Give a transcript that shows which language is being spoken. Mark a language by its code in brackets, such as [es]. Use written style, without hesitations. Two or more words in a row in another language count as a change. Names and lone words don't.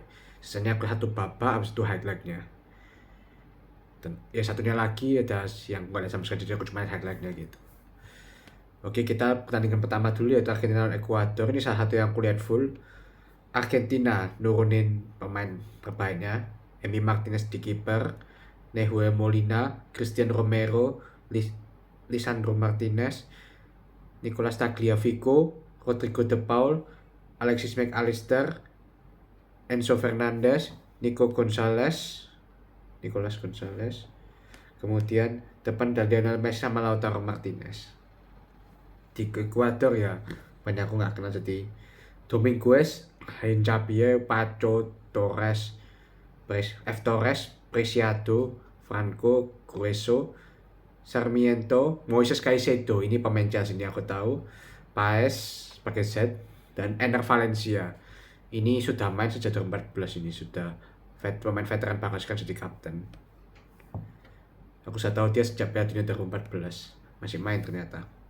[id] Sisanya aku satu babak, habis itu highlightnya. Dan ya satunya lagi ada yang nggak ada sama sekali, jadi aku cuma lihat highlightnya gitu. Oke, kita pertandingan pertama dulu yaitu Argentina lawan Ekuador. Ini salah satu yang aku lihat full. Argentina nurunin pemain terbaiknya, Emi Martinez di kiper, Nahuel Molina, Christian Romero, Lisandro Martinez, Nicolas Tagliafico, Rodrigo De Paul, Alexis McAllister, Enzo Fernandez, Nicolas Gonzalez, kemudian depan ada Lionel Messi sama Lautaro Martinez. Di Ekuador ya banyak aku nggak kenal, jadi Dominguez, Hincapié, Pacho, Torres, Torres, Preciado, Franco, Grueso, Sarmiento, Moises Caicedo, ini pemain Chelsea ini aku tahu, Paes pakai Z, dan Ener Valencia. Ini sudah main sejak 2014, ini sudah pemain veteran banget kan, jadi kapten. Aku sudah tahu dia sejak Piala Dunia 2014 masih main ternyata.